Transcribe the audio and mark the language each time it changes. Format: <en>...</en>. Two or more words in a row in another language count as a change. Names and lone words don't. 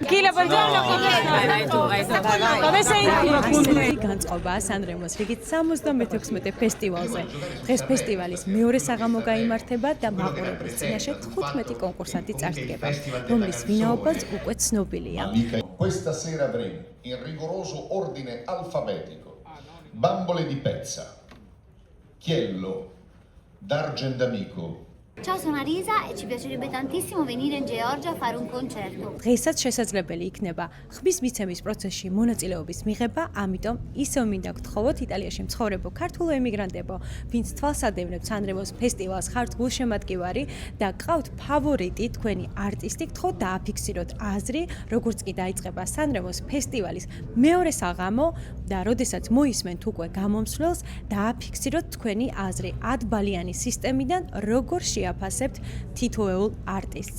<it>Kila, buongiorno. Come sei?</it> <ka>განწყობაა სანრემოს რიგით 76-მე ფესტივალზე. დღეს ფესტივალის მეორე საღამო გაიმართება და მაყურებლის წინაშე 15 კონკურსანტი წარსდგება, რომლის ვინაობაც უკვე ცნობილია.</ka> <it>Questa sera avremo in rigoroso ordine alfabetico Bambole di Pezza, Chiello, D'Argendamico. Ciao, sono Arisa e ci piacerebbe tantissimo venire in Georgia a fare un concerto.</it> <ka>დღესაც შესაძლებელი იქნება ხმის მიცემის პროცესში მონაწილეობის მიღება, ამიტომ ისევ მინდა გთხოვოთ იტალიაში მცხოვრებო ქართულ ემიგრანტებო, ვინც თვალსადევნებთ სანრემოს ფესტივალს, ხართ გულშემატკივარი და გყავთ ფავორიტი თქვენი არტისტი, გთხოვთ დააფიქსიროთ აზრი, როგორც კი დაიწყება სანრემოს ფესტივალის მეორე საღამო და როდესაც მოისმენთ უკვე გამომსვლელს, დააფიქსიროთ თქვენი აზრი 10 ბალიანი სისტემიდან, როგორ შეაფასებთ თითოეულ არტისტს.</ka>